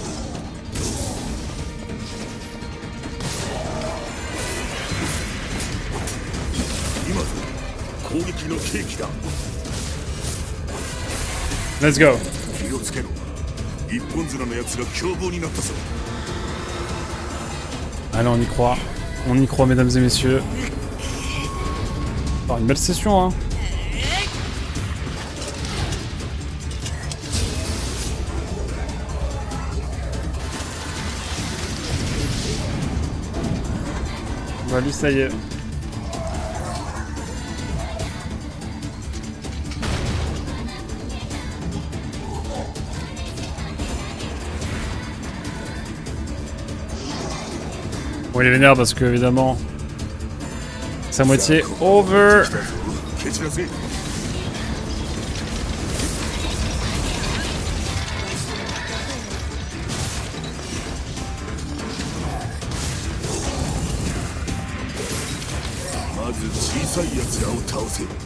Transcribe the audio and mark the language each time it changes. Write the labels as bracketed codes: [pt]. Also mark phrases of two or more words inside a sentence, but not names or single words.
[ja] 今ぞ攻撃の契機だ。 [en] Let's go. [ja] 気をつけろ。一本面の奴が凶暴になったぞ。 [fr] Allez, on y croit. On y croit, mesdames et messieurs. Oh, une belle session, hein. Bah lui, ça y est. Bon, il est vénère parce que, évidemment, sa moitié over. [ja] 蹴散らせ。まず小さい奴らを倒せ。